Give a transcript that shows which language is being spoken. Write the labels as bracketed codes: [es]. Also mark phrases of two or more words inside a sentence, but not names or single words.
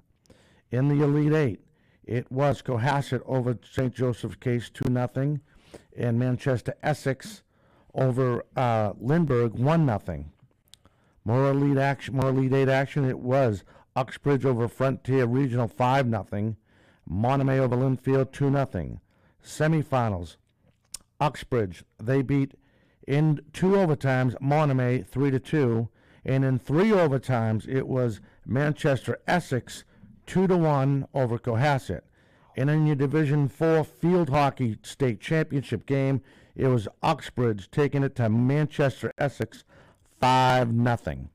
[en] In the Elite Eight, it was Cohasset over St. Joseph Case 2-0, and Manchester Essex over Lindbergh 1-0. More Elite 8 action. It was Uxbridge over Frontier Regional 5-0. Monomoy over Linfield 2-0. Semifinals. Uxbridge, they beat in 2 overtimes Monomoy 3-2, and in 3 overtimes it was Manchester Essex 2-1 over Cohasset. And in your Division 4 field hockey state championship game, it was Uxbridge taking it to Manchester Essex 5-0.